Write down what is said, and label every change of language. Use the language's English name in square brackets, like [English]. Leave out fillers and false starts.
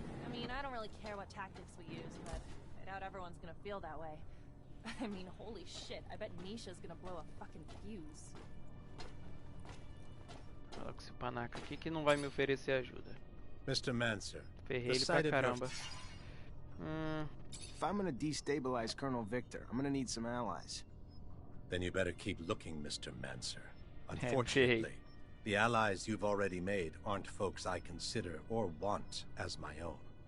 [English] I mean, I don't really care what tactics we use, but I doubt everyone's gonna feel that way. I mean, holy shit, I bet Nisha's gonna blow a fucking fuse. [Portuguese] Fala com esse panaca aqui que não vai me oferecer ajuda. [English] Mr. Mancer. [Portuguese] Ferrei ele pra caramba. [English] If I'm gonna destabilize Colonel Victor, I'm gonna need some allies. Then you better keep looking, Mr. Mancer. Unfortunately, the allies you've already made aren't folks I consider or want as my own.